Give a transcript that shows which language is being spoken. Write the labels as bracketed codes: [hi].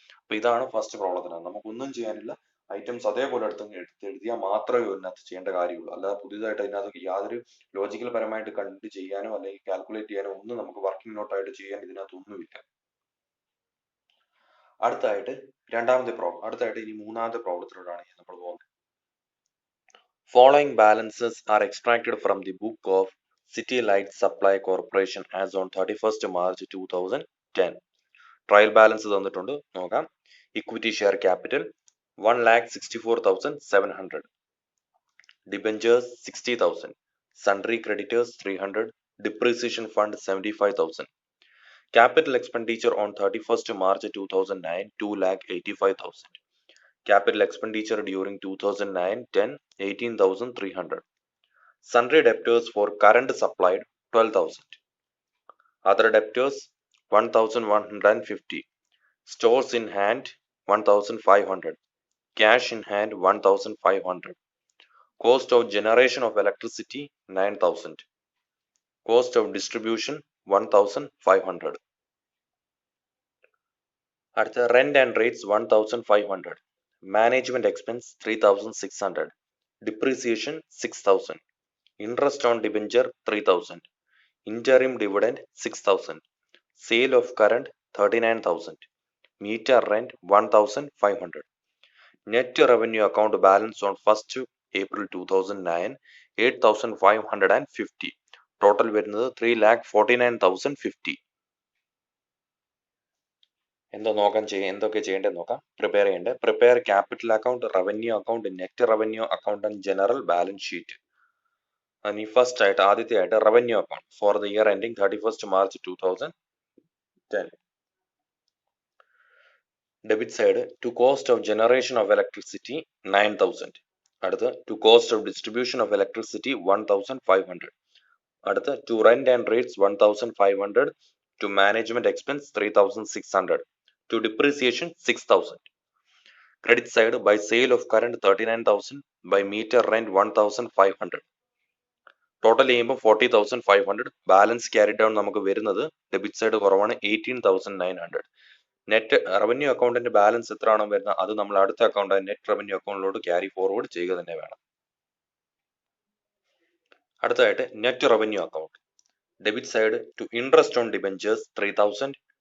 [ml] അപ്പൊ ഇതാണ് ഫസ്റ്റ് പ്രോബ്ലത്തിന്. നമുക്കൊന്നും ചെയ്യാനില്ല, ഐറ്റംസ് അതേപോലെ എഴുതിയാൽ മാത്രമേ ഇതിനകത്ത് ചെയ്യേണ്ട കാര്യമുള്ളൂ. അല്ലാതെ പുതിയതായിട്ട് അതിനകത്ത് യാതൊരു ലോജിക്കൽ പരമായിട്ട് കണ്ട് ചെയ്യാനോ അല്ലെങ്കിൽ കാൽക്കുലേറ്റ് ചെയ്യാനോ ഒന്നും നമുക്ക് വർക്കിംഗ് നോട്ടായിട്ട് ചെയ്യാൻ ഇതിനകത്ത് ഒന്നുമില്ല. അടുത്തായിട്ട് അടുത്തായിട്ട് ഇനി മൂന്നാമത്തെ പ്രോബ്ലത്തിലോട്ടാണ് നമ്മൾ പോകുന്നത്. [en] Following balances are extracted from the book of City Light Supply Corporation as on 31st March 2010. [ml] Trial balance തന്നിട്ടുണ്ട്, നോക്കാം. Equity share capital 1,64,700, debentures 60,000, sundry creditors 300, depreciation fund 75,000. [en] Capital expenditure on 31st March 2009 2,85,000. Capital expenditure during 2009-10 18,300. Sundry debtors for current supplied 12,000. Other debtors 1,150. Stores in hand 1,500. Cash in hand 1,500. Cost of generation of electricity 9,000. Cost of distribution 1,500. അടുത്ത rent and rates 1,500. Management expense 3,600. Depreciation 6,000. Interest on debenture 3,000. Interim dividend 6,000. Sale of current 39,000. Meter rent 1,500. Net revenue account balance on 1st April 2009 8,550. [ml] Total വരുന്നത് 3,49,050. എന്തൊക്കെ ചെയ്യേണ്ടത് നോക്കാം. [en] Prepare capital account, revenue account, net revenue account and general balance sheet. [ml] ഇനി first ആയിട്ട് ആദ്യത്തെ ആയിട്ട് [en] Revenue account for the year ending 31st March 2010. Debit side to cost of generation of electricity 9,000. അടുത്ത് to cost of distribution of electricity 1,500. അടുത്ത് to rent and rates 1,500. To management expense 3,600. To depreciation 6,000. Credit side by sale of current 39,000, by meter rent 1,500. [ml] Total ചെയ്യുമ്പോൾ 40,500. Balance carry down നമുക്ക് വരുന്നത് debit side കുറവാണ് 18,900. Net revenue അക്കൗണ്ടിന്റെ balance എത്രയാണോ വരുന്നത് അത് നമ്മൾ അടുത്ത account net revenue അക്കൗണ്ടിലോട്ട് carry forward ചെയ്യുക തന്നെ വേണം. അടുത്തതായിട്ട് net revenue account. Debit side to interest on debentures 3,000,